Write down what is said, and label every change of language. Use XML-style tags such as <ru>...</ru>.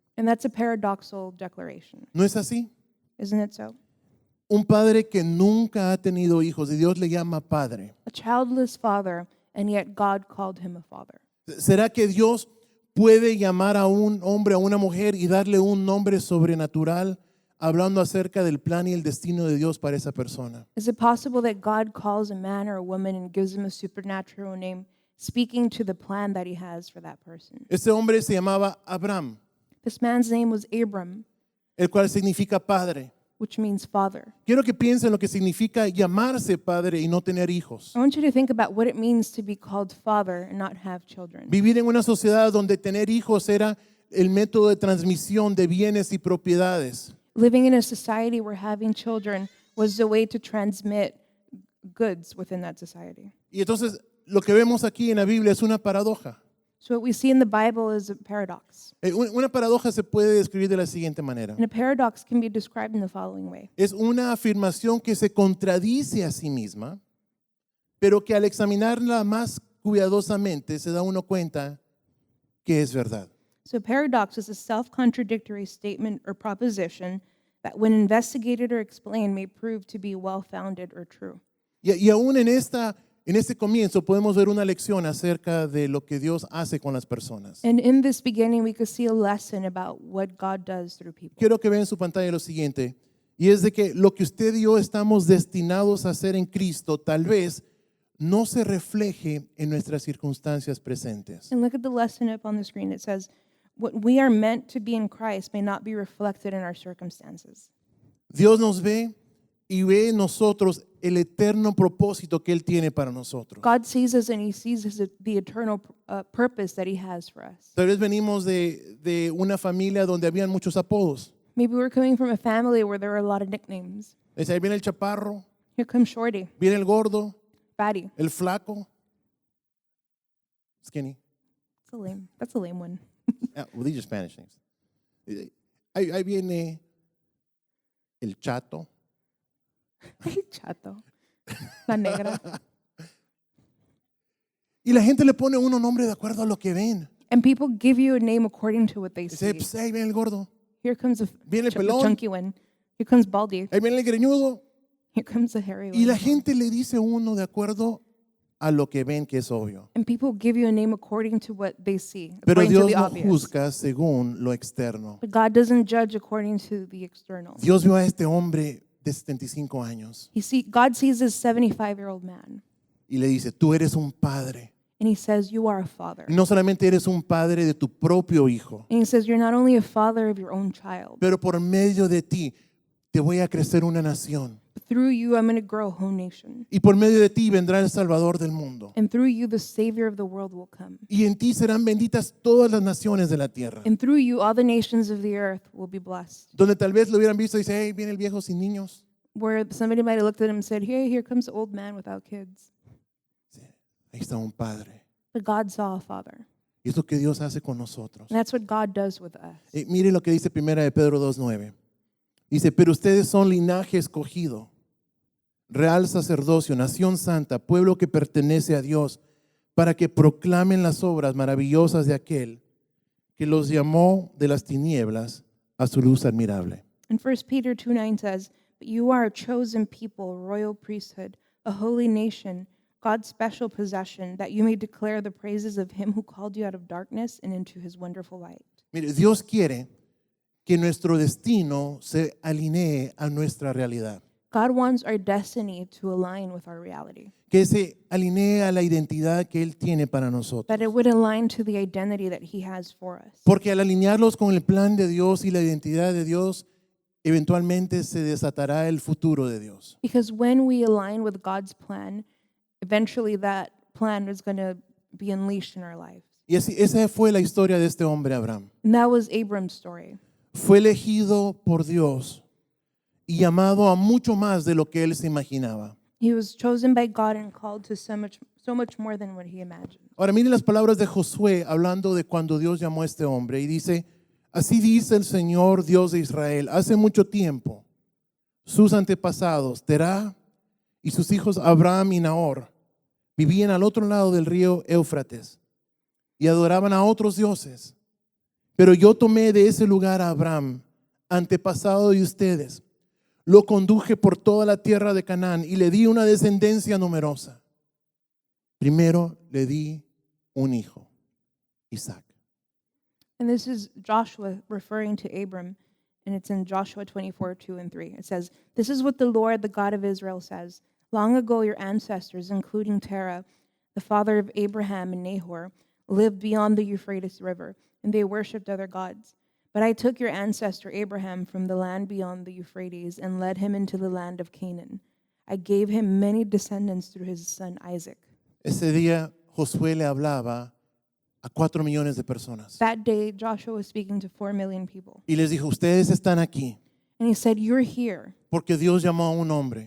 <en>And that's a paradoxical declaration.</en> <es>¿no es así?</es> <en>Isn't it so?</en> <es>Un padre que nunca ha tenido hijos y Dios le llama padre.</es> <en>A childless father, and yet God called him a father.</en> <es>¿Será que Dios puede llamar a un hombre, a una mujer y darle un nombre sobrenatural, hablando acerca del plan y el destino de Dios para esa persona?</es> <en>Is it possible that God calls a man or a woman and gives him a supernatural name, speaking to the plan that he has for that person?</en> <es>Este hombre se llamaba Abraham,</es> <en>This man's name was Abram,</en> <es>el cual significa padre.</es> <en>which means father.</en> <es>Quiero que piensen lo que significa llamarse padre y no tener hijos.</es> <en>I want you to think about what it means to be called father and not have children.</en> <es>Vivir en una sociedad donde tener hijos era el método de transmisión de bienes y propiedades.</es> <en>Living in a society where having children was the way to transmit goods within that society.</en> <es>Y entonces lo que vemos aquí en la Biblia es una paradoja.</es> <en>So what we see in the Bible is a paradox.</en> <es>Una paradoja se puede describir de la siguiente manera.</es> <en>And a paradox can be described in the following way.</en> <es>Es una afirmación que se contradice a sí misma, pero que al examinarla más cuidadosamente se da uno cuenta que es verdad.</es> <en>So a paradox is a self-contradictory statement or proposition that when investigated or explained may prove to be well-founded or true.</en> <es>Y aún en este comienzo podemos ver una lección acerca de lo que Dios hace con las personas.</es> <en>And in this beginning, we could see a lesson about what God does through people.</en> <es>Quiero que vean en su pantalla lo siguiente, y es de que lo que usted y yo estamos destinados a hacer en Cristo tal vez no se refleje en nuestras circunstancias presentes.</es> <en>And look at the lesson up on the screen. It says, what we are meant to be in Christ may not be reflected in our circumstances.</en> <es>Dios nos ve y ve en nosotros el eterno propósito que Él tiene para nosotros.</es> <en>God sees us and he sees the eternal purpose that he has for us.</en> <es>Tal vez venimos de una familia donde habían muchos apodos.</es> <en>Maybe we're coming from a family where there are a lot of nicknames.</en> <es>Es ahí viene el chaparro,</es> <en>Here comes Shorty,</en> <es>viene el gordo,</es> <en>Fatty.</en> <es>el flaco,</es> <en>skinny. That's a lame one. Well, these are Spanish names.</en> <es>Ahí viene el chato. Chato. La negra. Y la gente le pone uno nombre de acuerdo a lo que ven.</es> <en>And people give you a name according to what they</en> <es>Dice,</es> <en>see.</en> <es>pues, ahí viene el gordo,</es> <en>Here comes a</en> <es>viene el pelón,</es> <en>chunky one. Here comes Baldy.</en> <es>ahí viene el greñudo.</es> <en>Here comes the hairy</en> <es>Y la</es> <en>one.</en> <es>gente le dice uno de acuerdo a lo que ven que es obvio.</es> <en>And people give you a name according to what they see,</en> <es>Pero</es> <en>according to</en> <es>Dios</es> <en>the</en> <es>no</es> <en>obvious.</en> <es>juzga según lo externo.</es> <en>But God doesn't judge according to the external.</en> <es>Dios vio a este hombre de 75 años</es> <en>God sees this 75-year-old man,</en> <es>y le dice, tú eres un padre.</es> <en>and he says, you are a father.</en> <es>Y no solamente eres un padre de tu propio hijo,</es> <en>And he says, you're not only a father of your own child,</en> <es>pero por medio de ti te voy a crecer una nación.</es> <en>but through you, I'm going to grow a whole nation.</en> <es>Y por medio de ti vendrá el Salvador del mundo.</es> <en>And through you, the Savior of the world will come.</en> <es>Y en ti serán benditas todas las naciones de la tierra.</es> <en>And through you, all the nations of the earth will be blessed.</en> <es>Donde tal vez lo hubieran visto y dice, hey, viene el viejo sin niños.</es> <en>Where somebody might have looked at him and said, here comes the old man without kids.</en> <es>Ahí está un padre.</es> <en>But God saw a father.</en> <es>Y es lo que Dios hace con nosotros.</es> <en>And that's what God does with us.</en> <es>Mire lo que dice 1 de Pedro 2:9. Dice, pero ustedes son linaje escogido, real sacerdocio, nación santa, pueblo que pertenece a Dios, para que proclamen las obras maravillosas de aquel que los llamó de las tinieblas a su luz admirable.</es> <en>And 1 Peter 2:9 says, but you are a chosen people, royal priesthood, a holy nation, God's special possession, that you may declare the praises of him who called you out of darkness and into his wonderful light.</en> <es>Mire, Dios quiere que nuestro destino se alinee a nuestra realidad,</es> <en>God wants our destiny to align with our reality,</en> <es>que se alinee a la identidad que Él tiene para nosotros.</es> <en>that it would align to the identity that he has for us.</en> <es>Porque al alinearlos con el plan de Dios y la identidad de Dios, eventualmente se desatará el futuro de Dios.</es> <en>Because when we align with God's plan, eventually that plan is going to be unleashed in our lives.</en> <es>Y esa fue la historia de este hombre Abraham.</es> <en>And that was Abram's story.</en> <es>Fue elegido por Dios y llamado a mucho más de lo que él se imaginaba.</es> <en>He was chosen by God and called to so much more than what he imagined.</en> <es>Ahora miren las palabras de Josué hablando de cuando Dios llamó a este hombre y dice, así dice el Señor Dios de Israel, hace mucho tiempo sus antepasados, Terah y sus hijos Abraham y Nahor, vivían al otro lado del río Éufrates y adoraban a otros dioses. Pero yo tomé de ese lugar a Abraham, antepasado de ustedes, lo conduje por toda la tierra de Canaán y le di una descendencia numerosa. Primero le di un hijo, Isaac.</es> <en>And this is Joshua referring to Abram, and it's in Joshua 24, 2 and 3. It says, "This is what the Lord, the God of Israel, says. Long ago your ancestors, including Terah, the father of Abraham and Nahor, lived beyond the Euphrates River, and they worshipped other gods. But I took your ancestor Abraham from the land beyond the Euphrates and led him into the land of Canaan. I gave him many descendants through his son Isaac."</en> <es>Ese día Josué le hablaba a 4 millones de personas</es> <en>That day, Joshua was speaking to 4 million people.</en> <es>y les dijo, ustedes están aquí</es> <en>And he said, "You're here</en> <es>porque Dios llamó a un hombre</es>